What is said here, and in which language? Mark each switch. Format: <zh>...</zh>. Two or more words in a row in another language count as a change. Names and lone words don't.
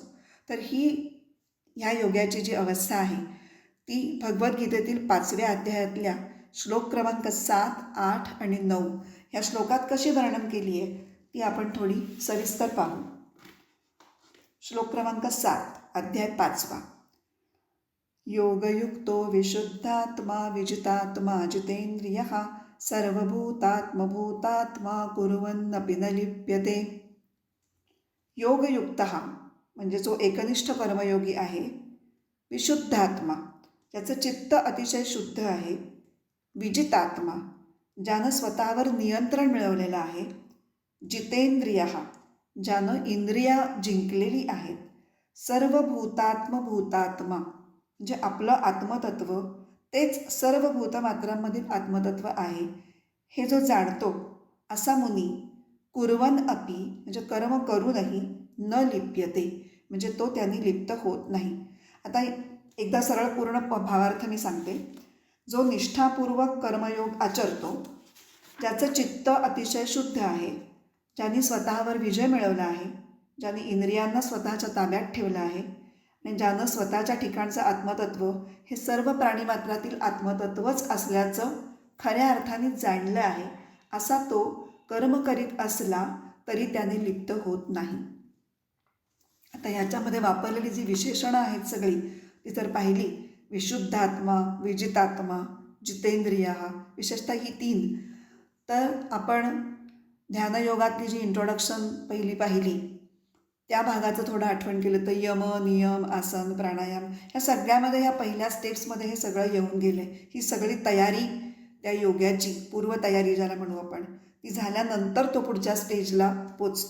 <mr>तर ह्या योग्याची जी अवस्था आहे ती भगवद्गीतेतील 5व्या अध्यायातल्या श्लोक क्रमांक 7, 8 आणि 9 ह्या श्लोकात कशी वर्णन केली आहे ती आपण थोडी सविस्तर पाहू. श्लोक क्रमांक 7, अध्याय 5.</mr> <sa>योगयुक्तो विशुद्धात्मा विजितात्मा जितेंद्रियः सर्वभूतात्मभूतात्मा कुर्वन्नपि न लिप्यते.</sa> <mr>योगयुक्त म्हणजे जो एकनिष्ठ कर्मयोगी आहे, विशुद्धात्मा ज्याचं चित्त अतिशय शुद्ध आहे, विजितात्मा ज्यानं स्वतःवर नियंत्रण मिळवलेलं आहे, जितेंद्रिय ज्यानं इंद्रिया जिंकलेली आहेत, सर्वभूतात्मभूतात्मा म्हणजे आपलं आत्मतत्व तेच सर्व भूतमात्रांमधील आत्मतत्व आहे हे जो जाणतो असा मुनी</mr> <sa>कुर्वन अपि</sa> <mr>म्हणजे कर्म करूनही</mr> <sa>न लिप्यते</sa> <mr>म्हणजे तो त्यांनी लिप्त होत नाही. आता एकदा सरळ पूर्ण भावार्थ मी सांगते. जो निष्ठापूर्वक कर्मयोग आचरतो, ज्याचं चित्त अतिशय शुद्ध आहे, ज्यांनी स्वतःवर विजय मिळवला आहे, ज्यांनी इंद्रियांना स्वतःच्या ताब्यात ठेवलं आहे आणि ज्यानं स्वतःच्या ठिकाणचं आत्मतत्व हे सर्व प्राणीमात्रातील आत्मतत्वच असल्याचं खऱ्या अर्थाने जाणलं आहे, असा तो कर्म करीत असला तरी त्याने लिप्त होत नाही. आता ह्याच्यामध्ये वापरलेली जी विशेषणं आहेत सगळी ती तर पाहिली. विशुद्धात्मा, विजितात्मा, जितेंद्रिय, विशेषतः ही 3. तर आपण ध्यानयोगातली जी इंट्रोडक्शन पहिली पाहिली त्या भागाचं थोडं आठवण केलं तर यम, नियम, आसन, प्राणायाम ह्या सगळ्यामध्ये ह्या पहिल्या स्टेप्समध्ये हे सगळं येऊन गेलं आहे. ही सगळी तयारी त्या योग्याची पूर्वतयारी ज्याला म्हणू आपण ती झाल्यानंतर तो पुढच्या स्टेजला पोचतो.</mr>